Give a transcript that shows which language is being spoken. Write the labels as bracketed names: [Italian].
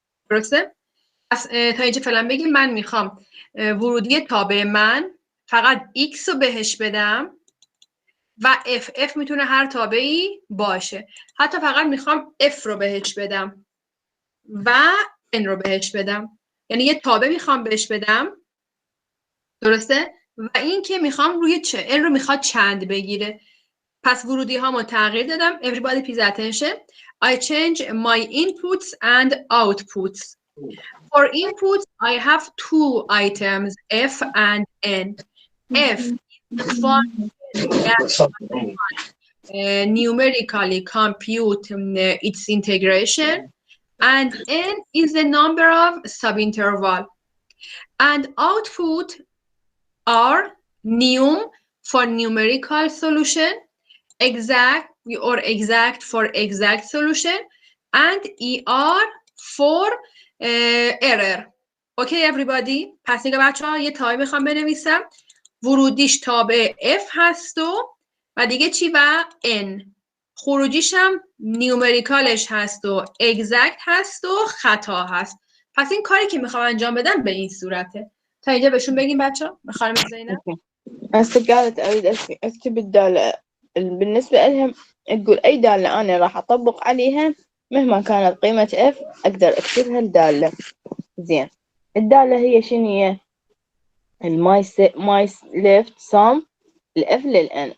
[Persian] درسته؟ پس تا اینجا فعلا بگیم من میخوام ورودی تابع من فقط X رو بهش بدم و F میتونه هر تابعی باشه. حتی فقط میخوام F رو بهش بدم و N رو بهش بدم. یعنی یه تابع میخوام بهش بدم. درسته؟ و این که میخوام روی N رو میخواد چند بگیره. پس ورودی هامو تغییر دادم. [English] Everybody please attention. I change my inputs and outputs. For inputs, I have two items, F and N. F is numerically compute its integration, and N is the number of subinterval. And output are num for numerical solution, exact for exact solution, and ER for error. Okay everybody. [Persian] پس دیگه بچه‌ها یه تای میخوام بنویسم. ورودیش تابع F هست و دیگه چی؟ و N. خروجیش هم نیومریکالش هست و exact هست و خطا هست. پس این کاری که میخوام انجام بدم به این صورته. تا اینجا بهشون بگیم بچه به خانم زینب. [Arabic] هسه قالت أريد أكتب الدالة بالنسبة لهم، تقول أي دالة أنا راح أطبق عليها مهما كانت قيمة F أقدر أكتبها الدالة. زين، الدالة هي شنو هي؟ [English] my left sum [Arabic] الF للN.